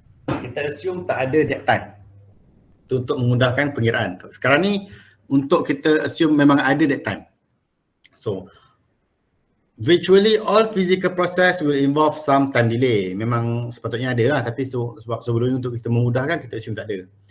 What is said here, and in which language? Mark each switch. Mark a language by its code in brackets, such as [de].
[ms] Kita assume tak ada dead time. Itu untuk memudahkan pengiraan. Sekarang ni untuk kita assume memang ada dead time. [en] So virtually all physical process will involve some time delay. [ms] Memang sepatutnya ada lah, tapi sebab sebelum ni untuk kita memudahkan, kita assume tak ada.